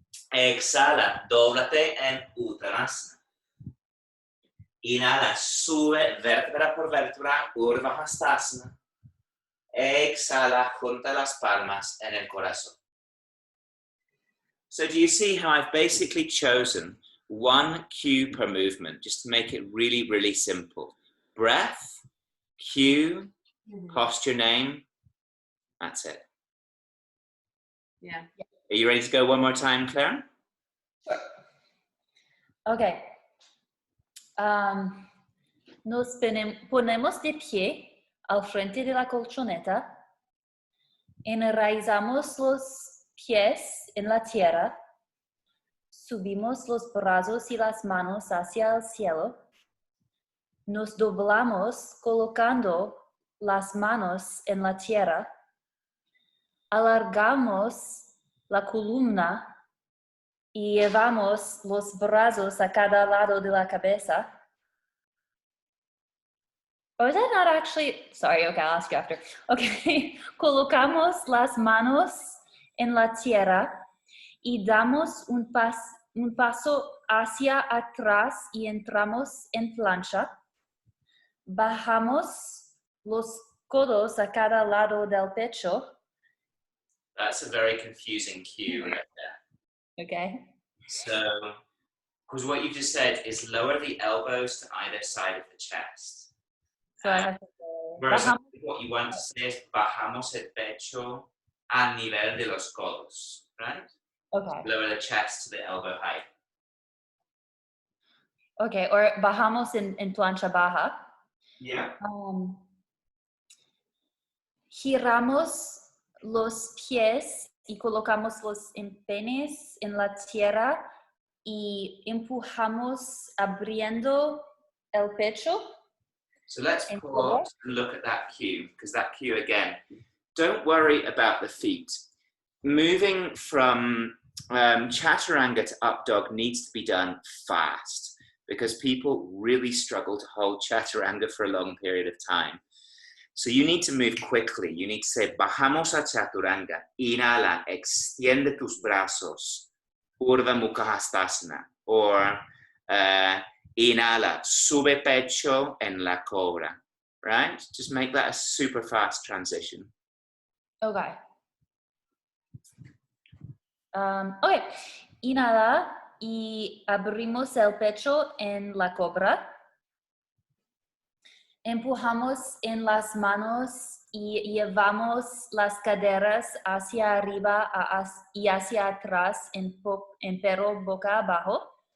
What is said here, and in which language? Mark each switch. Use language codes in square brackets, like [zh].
[es] Exhala, dóblate en Uttanasana. Inhala, sube vértebra por vértebra, Urdhva Hastasana. Exhala, junta las palmas en el corazón. [en] So do you see how I've basically chosen one cue per movement, just to make it really, really simple. Breath, cue, posture name, that's it. Yeah. Are you ready to go one more time, Claire? Okay. [es] Nos ponemos de pie al frente de la colchoneta. Enraizamos los pies en la tierra. Subimos los brazos y las manos hacia el cielo. Nos doblamos colocando las manos en la tierra. Alargamos la columna y llevamos los brazos a cada lado de la cabeza. [en] Or is that not actually, sorry, okay, I'll ask you after. [es] Okay, colocamos las manos en la tierra y damos un paso hacia atrás y entramos en plancha. Bajamos los codos a cada lado del pecho. [en] That's a very confusing cue right there. Okay. So, because what you just said is lower the elbows to either side of the chest. So I have to Whereas [es] bajamos. [en] what you want to say is [es] bajamos el pecho al nivel de los codos, [en] right? Okay. Lower the chest to the elbow height. [es] Okay, or bajamos en plancha baja. [en] Yeah. [es] Giramos los pies y colocamos los empeines en la tierra y empujamos abriendo el pecho. [en] So let's And pause and look at that cue, because that cue again, don't worry about the feet. Moving from chaturanga to up dog needs to be done fast, because people really struggle to hold chaturanga for a long period of time. So you need to move quickly. You need to say, [es] bajamos a chaturanga, inhala, extiende tus brazos, [en] Urdhva Mukha Hastasana, or [es] inhala, sube pecho en la cobra, [en] right? Just make that a super fast transition. Okay. Okay. [es] Inhala y abrimos el pecho en la cobra. Empujamos en las manos y llevamos las caderas hacia arriba y hacia atrás en perro boca abajo.